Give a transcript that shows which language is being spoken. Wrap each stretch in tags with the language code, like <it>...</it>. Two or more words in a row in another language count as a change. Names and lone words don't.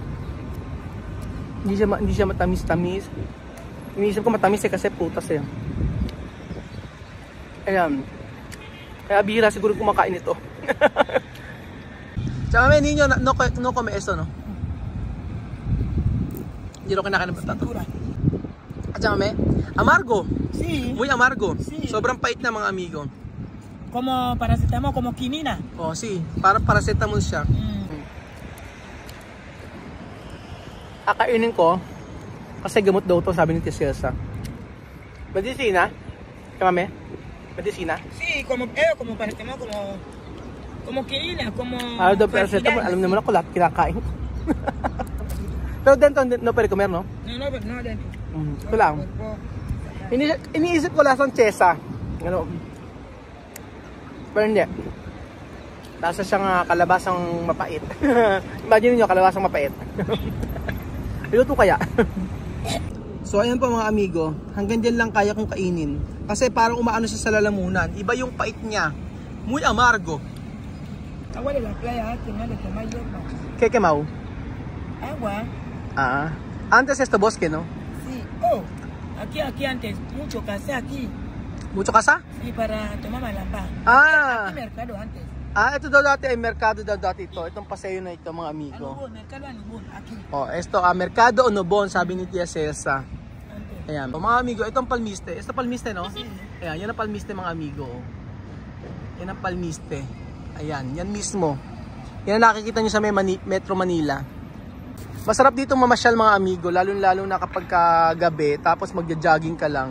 <tl>Hindi siya matamis-tamis. Iniisip ko matamis eh kasi putas eh. Ayan. Kaya bihira siguro kumakain ito. Tsaka may ninyo,</tl> <es>no come esto, no?</es> <tl>Hindi rin kinakain ng patato. At tsaka may,</tl> <es>amargo. Sí. Muy amargo. Sí.</es> <tl>Sobrang pait na mga amigo.</tl> <es>Como paracetamol, como quinina. Oh, si.</es> <tl>Parang paracetamol siya. Kakainin ko kasi gamot daw to, sabi ni Tia Celsa.</tl> <es>Medicina? Kamame? Medicina? Sí, como paracetamol, como quinina, como...</es> <tl>Daw paracetamol. Alam naman ako lahat kinakain.</tl> <es>Pero dento, no pwede comer, no? No, dentro.</es> <tl>Ito lang. Iniisip ko lasang chesa. Ano? Pero hindi. Lasa siyang kalabasang mapait. Imagine niyo kalabasang mapait. Luto kaya? So ayan po mga amigo, hanggang dyan lang kaya kong kainin. Kasi parang umaano siya sa lalamunan. Iba yung pait niya.</tl> <es>Muy amargo. Agua de la playa, que no le toma hierba. ¿Qué quemao? Agua. Antes esto bosque, ¿no? Sí. Aquí antes, mucho casé aquí. ¿Mucho casa? Sí, para tomar malamba. Ah. Aquí mercado antes.</es> <tl>Ito daw dati ay merkado daw dati ito. Itong paseo na ito mga amigo.</tl> <es>Esto merkado Onobon,</es> <tl>sabi ni Tia Celsa. Ayan, mga amigo, itong palmiste. Ito palmiste, no? Ayan, yan ang palmiste mga amigo. Yan ang palmiste. Ayan, yan mismo. Yan ang nakikita nyo sa Metro Manila. Masarap dito mamasyal mga amigo, lalo na kapag gabi, tapos magja-jogging ka lang.</tl>